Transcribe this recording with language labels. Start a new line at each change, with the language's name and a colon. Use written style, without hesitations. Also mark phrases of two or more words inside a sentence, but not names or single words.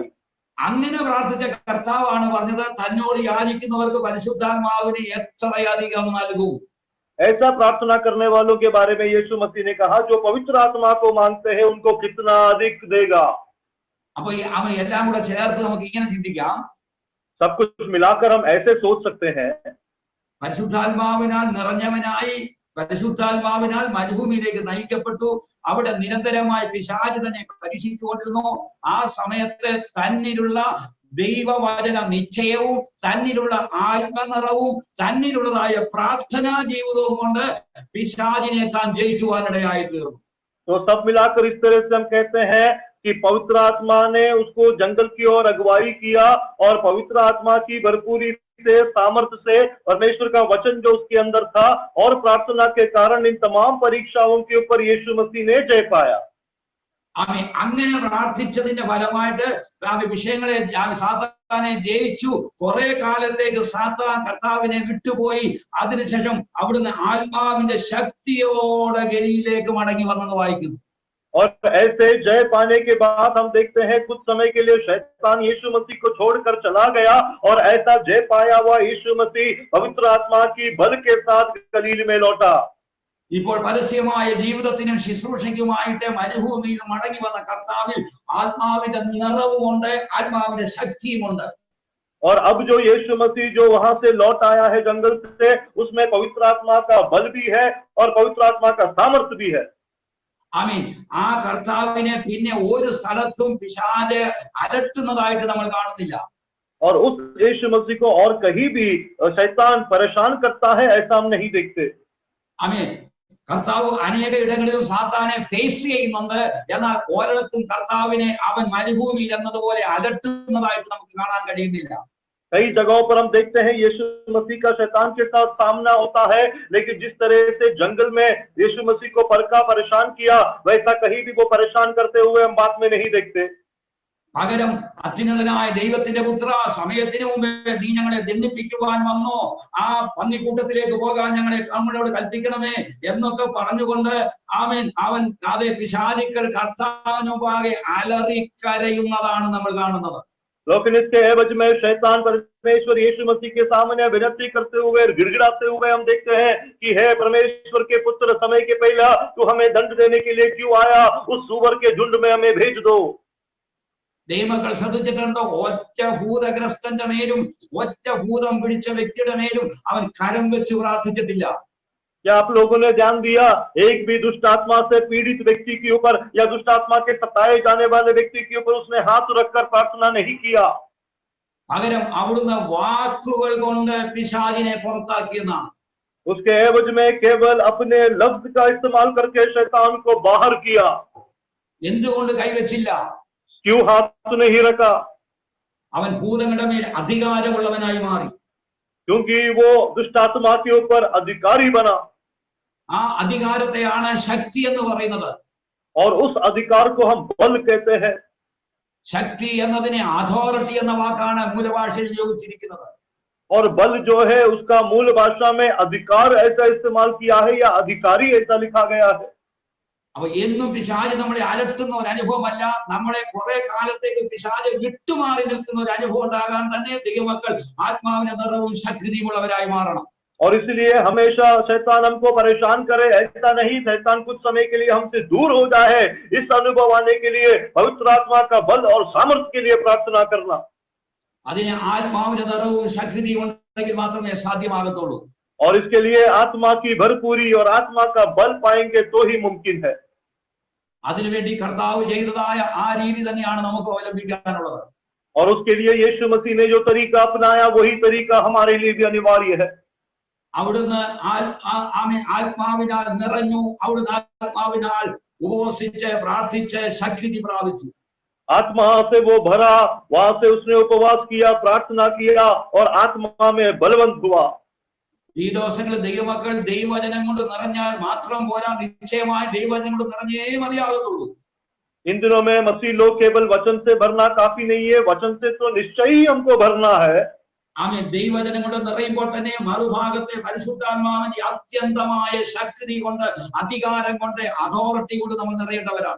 Malayalam: അങ്ങനെ പ്രാർത്ഥിച്ച കർത്താവാണ് പറഞ്ഞത്, തന്നോട് യാചിക്കുന്നവർക്ക് പരിശുദ്ധാത്മാവിനെ എത്രയധികം നൽകും.
Hindi: ऐसा प्रार्थना करने वालों के बारे में यीशु मसीह ने कहा, जो पवित्र आत्मा को मांगते हैं उनको कितना अधिक देगा।
Malayalam: അപ്പൊ അവൻ എല്ലാം കൂടെ ചേർത്ത് നമുക്ക് ഇങ്ങനെ ചിന്തിക്കാം,
Hindi: सब कुछ मिलाकर हम ऐसे सोच सकते हैं,
Malayalam: പരിശുദ്ധാത്മാവിനാൽ നിറഞ്ഞവനായി പരിശുദ്ധാത്മാവിനാൽ മരുഭൂമിയിലേക്ക് നയിക്കപ്പെട്ടു, അവിടെ നിരന്തരമായി പിശാച് തന്നെ പരീക്ഷിച്ചുകൊണ്ടിരുന്നു. ആ സമയത്ത് തന്നിലുള്ള ദൈവവചന നിശ്ചയവും തന്നിലുള്ള ആത്മനിറവും തന്നിലുള്ളതായ പ്രാർത്ഥനാ ജീവിതവും കൊണ്ട് പിശാചിനെ താൻ ജയിക്കുവാനിടയായി തീർന്നു.
Hindi: तो सब मिलाकर इस तरह से हम कहते हैं कि पवित्र आत्मा ने उसको जंगल की ओर अगुवाई किया, और पवित्र आत्मा की भरपूरी से, सामर्थ्य से, परमेश्वर का वचन जो उसके अंदर था और प्रार्थना के कारण इन तमाम परीक्षाओं के ऊपर यीशु मसीह ने जय पाया।
Malayalam: അങ്ങനെ പ്രാർത്ഥിച്ചതിന്റെ ഫലമായിട്ട് വിഷയങ്ങളെ സാത്താനെ ജയിച്ചു. കുറെ കാലത്തേക്ക് സാത്താൻ കർത്താവിനെ വിട്ടുപോയി. അതിനുശേഷം അവിടുന്ന് ആത്മാവിന്റെ ശക്തിയോടെ ഗലിയിലേക്ക് മടങ്ങി വന്നെന്ന് വായിക്കുന്നു.
Hindi: और ऐसे जय पाने के बाद हम देखते हैं कुछ समय के लिए शैतान यीशु मसीह को छोड़कर चला गया, और ऐसा जय पाया हुआ यीशु मसीह पवित्र आत्मा की बल के साथ गलील में लौटा।
Malayalam: ഇപ്പോൾ പരസ്യമായ ജീവിതത്തിനും ശുശ്രൂഷയ്ക്കുമായിട്ട് മരുഭൂമിയിൽ മടങ്ങി വന്ന കർത്താവിൽ ആത്മാവിന്റെ നിറവുമുണ്ട്, ആത്മാവിന്റെ ശക്തിയുമുണ്ട്.
Hindi: और अब जो यीशु मसीह जो वहां से लौट आया है जंगल से, उसमें पवित्र आत्मा का बल भी है और पवित्र आत्मा का सामर्थ्य भी है।
Malayalam: ആമീൻ. ആ കർത്താവിനെ പിന്നെ ഒരു സ്ഥലത്തും പിശാച് അലട്ടുന്നതായിട്ട് നമ്മൾ കാണുന്നില്ല.
Hindi: और उस यीशु मसीह को और कहीं भी शैतान परेशान करता है ऐसा हम नहीं देखते।
Malayalam: ആമീൻ. കർത്താവ് അനേക ഇടങ്ങളിലും സാത്താനെ ഫേസ് ചെയ്യുന്നുണ്ട്, എന്നാൽ ഒരിടത്തും കർത്താവിനെ അവൻ മരുഭൂമിയിൽ എന്നതുപോലെ അലട്ടുന്നതായിട്ട് നമുക്ക് കാണാൻ കഴിയുന്നില്ല.
Hindi: कई जगहों पर हम देखते हैं यीशु मसीह का शैतान के साथ सामना होता है, लेकिन जिस तरह से जंगल में यीशु मसीह को परखा, परेशान किया, वैसा कहीं भी वो परेशान करते हुए हम बात में नहीं देखते।
Malayalam: പകരം അത്യുന്നതനായ ദൈവത്തിന്റെ പുത്ര, സമയത്തിന് മുമ്പേ നീ ഞങ്ങളെ ദണ്ഡിപ്പിക്കുവാൻ വന്നോ, ആ പന്നിക്കൂട്ടത്തിലേക്ക് പോകാൻ നമ്മളോട് കൽപ്പിക്കണമേ എന്നൊക്കെ പറഞ്ഞുകൊണ്ട് അവൻ അതേ പിശാചുക്കൾ കർത്താവിന് മുമ്പാകെ അലറിക്കരയുന്നതാണ് നമ്മൾ കാണുന്നത്.
Hindi: लेकिन इसके एवज में शैतान परमेश्वर यीशु मसीह के सामने विनती करते हुए, गिड़गिड़ाते हुए हम देखते हैं कि हे परमेश्वर के पुत्र, समय के पहला तू हमें दंड देने के लिए क्यों आया? उस सुअर के झुंड में हमें भेज दो।
Malayalam: ദൈവങ്ങൾ ശ്രദ്ധിച്ചിട്ടുണ്ടോ? ഒറ്റ ഭൂതഗ്രസ്തന്റെ മേലും ഒറ്റ ഭൂതം പിടിച്ച വ്യക്തിയുടെ മേലും അവൻ കരം വെച്ച് പ്രാർത്ഥിച്ചിട്ടില്ല.
Hindi: क्या आप लोगों ने ध्यान दिया, एक भी दुष्ट आत्मा से पीड़ित व्यक्ति के ऊपर या दुष्ट आत्मा के सताए जाने वाले व्यक्ति के ऊपर उसने हाथ रखकर प्रार्थना नहीं किया,
Malayalam: പകരം അവിടുന്ന് വാക്കുകൾ കൊണ്ട് പിശാചിനെ പുറത്താക്കിയെന്നാണ്.
Hindi: उसके एवज में केवल अपने लफ्ज का इस्तेमाल करके शैतान को बाहर किया।
Malayalam: എന്തുകൊണ്ട് കൈവച്ചില്ല?
Hindi: क्यों हाथ नहीं रखा?
Malayalam: അവൻ ഭൂതങ്ങളുടെ മേൽ അധികാരമുള്ളവനായി മാറി.
Hindi: क्योंकि वो दुष्ट आत्मा के ऊपर अधिकारी बना,
Malayalam: ആ അധികാരത്തെയാണ് ശക്തി എന്ന് പറയുന്നത്.
Hindi: और उस अधिकार को हम बल कहते हैं।
Malayalam: ശക്തി എന്നതിനെ അതോറിറ്റി എന്ന വാക്കാണ് മൂലഭാഷയിൽ ഉപയോഗിച്ചിരിക്കുന്നത്.
Hindi: और बल जो है उसका मूल भाषा में अधिकार ऐसा इस्तेमाल किया है या अधिकारी ऐसा लिखा गया है।
Malayalam: അപ്പൊ എന്നും പിശാച് നമ്മളെ അലട്ടുന്ന ഒരു അനുഭവമല്ല, നമ്മളെ കുറെ കാലത്തേക്ക് പിശാച് വിട്ടുമാറി നിൽക്കുന്ന ഒരു അനുഭവം ഉണ്ടാകാൻ തന്നെ ദൈവമക്കൾ ആത്മാവിന്റെ നിറവും ശക്തിയുമുള്ളവരായി മാറണം.
Hindi: और इसलिए हमेशा शैतान हमको परेशान करे ऐसा नहीं, शैतान कुछ समय के लिए हमसे दूर हो जाए, इस अनुभव आने के लिए पवित्र आत्मा का बल और सामर्थ्य के लिए प्रार्थना करना।
Malayalam: അതിന് ആത്മാവിന്റെ നിറവും ശക്തിയും ഉണ്ടെങ്കിൽ മാത്രമേ സാധ്യമാകത്തുള്ളൂ.
Hindi: और इसके लिए आत्मा की भरपूरी और आत्मा का बल पाएंगे तो ही मुमकिन है।
Malayalam: അതിനുവേണ്ടി കർത്താവ് ചെയ്തതായ ആ രീതി തന്നെയാണ് നമുക്ക് അവലംബിക്കാനുള്ളത്.
Hindi: और उसके लिए यीशु मसीह ने जो तरीका अपनाया वही तरीका हमारे लिए भी अनिवार्य है।
Malayalam: അവിടുന്ന് ആത്മാവിനാൽ നിറഞ്ഞു, അവിടുന്ന് ആത്മാവിനാൽ ഉപവസിച്ച് പ്രാർത്ഥിച്ച് ശക്തി പ്രാപിച്ചു.
Hindi: आत्मा से वो भरा, वहां से उसने उपवास किया, प्रार्थना किया और आत्मा में बलवंत हुआ।
Malayalam: ഈ ദിവസങ്ങളിൽ ദൈവമക്കൾ ദൈവവചനം കൊണ്ട് നിറഞ്ഞാൽ മാത്രം പോരാ, നിശ്ചയമായി ദൈവവചനം കൊണ്ട് നിറഞ്ഞേ മതിയാകത്തുള്ളൂ.
Hindi: इन दिनों में मसीह लोग केवल वचन से भरना काफी नहीं है, वचन से तो निश्चय ही हमको भरना है।
Malayalam: ആമേൻ. ദൈവവചനം കൊണ്ട് നിറയുമ്പോൾ തന്നെ മറുഭാഗത്തെ പരിശുദ്ധാത്മാവിന്റെ അത്യന്തമായ ശക്തി കൊണ്ട്, അധികാരം കൊണ്ട്, അതോറിറ്റി കൊണ്ട് നമ്മൾ നിറയേണ്ടവരാണ്.